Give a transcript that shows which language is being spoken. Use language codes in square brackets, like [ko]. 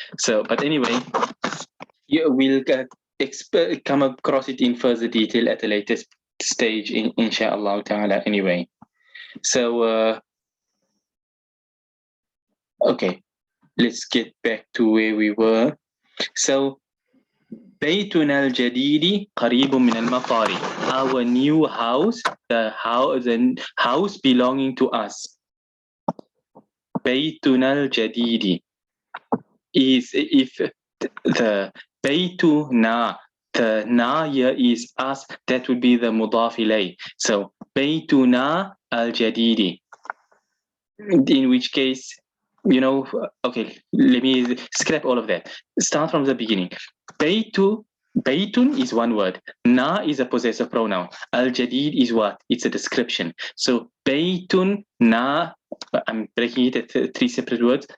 [en] So, but anyway, we'll come across it in further detail at a later stage, inshallah ta'ala, anyway. So, okay, let's get back to where we were. [ar] So, بيتنا الجديد قريب من المطار. [en] Our new house, the house belonging to us. [ar] بيتنا الجديد [en] is if the بيتنا, the na here is us, that would be the مضاف إليه. [ar] So بيتنا الجديد. [en] In which case, you know, okay, let me scrap all of that. Start from the beginning. Baytun is one word. Na is a possessive pronoun. Al-Jadid is what? It's a description. So Baytun na, I'm breaking it at three separate words.